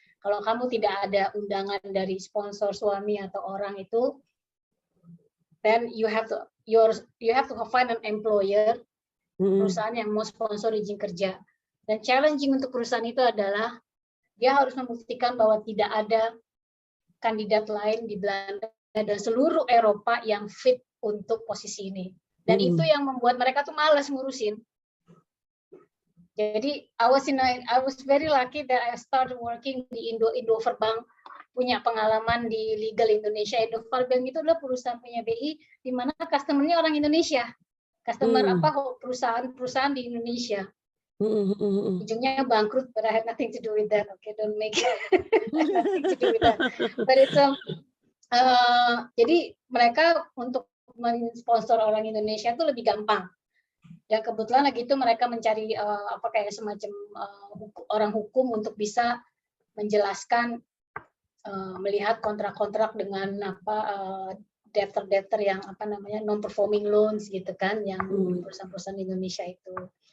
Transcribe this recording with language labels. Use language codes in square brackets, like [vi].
[id] Kalau kamu tidak ada undangan dari sponsor suami atau orang itu, [en] then you have to find an employer, [id] perusahaan yang mau sponsor izin kerja. Dan challenging untuk perusahaan itu adalah dia harus membuktikan bahwa tidak ada kandidat lain di Belanda dan seluruh Eropa yang fit untuk posisi ini. Dan itu yang membuat mereka tuh malas ngurusin. Jadi [en] I was very lucky that I started working [id] di Indoverbank, punya pengalaman di legal Indonesia. Indoverbank itu adalah perusahaan punya BI di mana customer-nya orang Indonesia. Customer perusahaan di Indonesia. Ujungnya bangkrut, [en] but I had nothing to do with that. Okay, don't make nothing to do with that. But it's [id] jadi mereka untuk mensponsor orang Indonesia itu lebih gampang. Dan kebetulan lagi itu mereka mencari kayak semacam orang hukum untuk bisa menjelaskan melihat kontrak-kontrak dengan debtor yang non-performing loans gitu kan, yang perusahaan-perusahaan Indonesia itu.